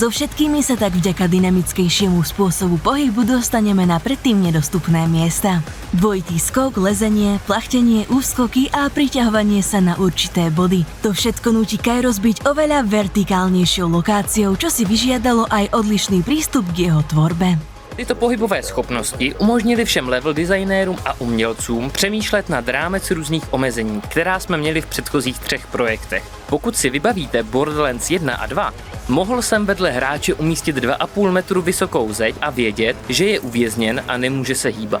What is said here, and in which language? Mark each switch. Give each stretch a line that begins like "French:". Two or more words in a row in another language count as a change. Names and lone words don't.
Slovak: So všetkými sa tak vďaka dynamickejšiemu spôsobu pohybu dostaneme na predtým nedostupné miesta. Dvojitý skok, lezenie, plachtenie, úskoky a priťahovanie sa na určité body. To všetko núti Kairos byť oveľa vertikálnejšou lokáciou, čo si vyžiadalo aj odlišný prístup k jeho tvorbe.
Czech: Tyto pohybové schopnosti umožnily všem level designérům a umělcům přemýšlet nad rámec různých omezení, která jsme měli v předchozích 3 projektech. Pokud si vybavíte Borderlands 1 a 2, mohl jsem vedle hráče umístit 2,5 metru vysokou zeď a vědět, že je uvězněn a nemůže se hýbat.